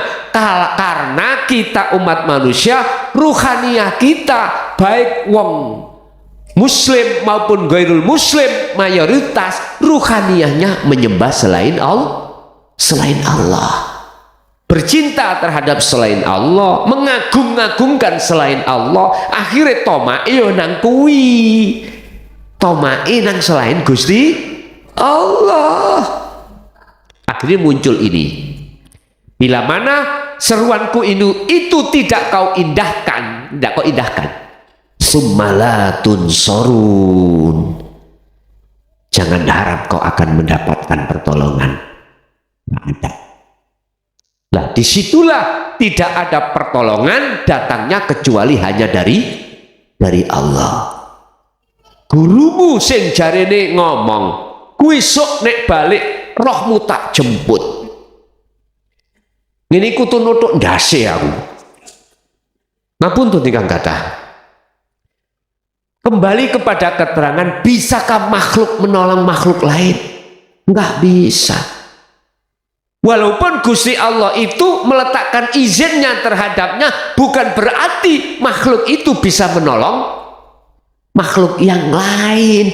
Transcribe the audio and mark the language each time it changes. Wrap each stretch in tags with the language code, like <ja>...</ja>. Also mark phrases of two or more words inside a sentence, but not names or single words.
<id>Karena kita umat manusia, ruhaniyah kita, baik wong muslim maupun</id> <ar>gairul muslim,</ar> <id>mayoritas ruhaniyahnya menyembah selain Allah, bercinta terhadap selain Allah, mengagung-agungkan selain Allah.</id> <jv>Akhirnya toma'i nang kuwi, toma'i nang selain Gusti Allah.</jv> <id>Akhirnya muncul ini. Bila mana seruanku itu tidak kau indahkan, tidak kau indahkan,</id> <ar>summalatun sorun,</ar> <id>jangan harap kau akan mendapatkan pertolongan. Tidak ada. Nah, disitulah tidak ada pertolongan datangnya kecuali hanya dari Allah.</id> <jv>Gurumu sing jarene ngomong, kuwi sok nek balik rohmu tak jemput. Ini kutu nutuk ndase aku. Ngapunten ingkang kathah.</jv> <id>Kembali kepada keterangan, bisakah makhluk menolong makhluk lain? Enggak bisa. Walaupun Gusti Allah itu meletakkan izinnya terhadapnya, bukan berarti makhluk itu bisa menolong makhluk yang lain.</id>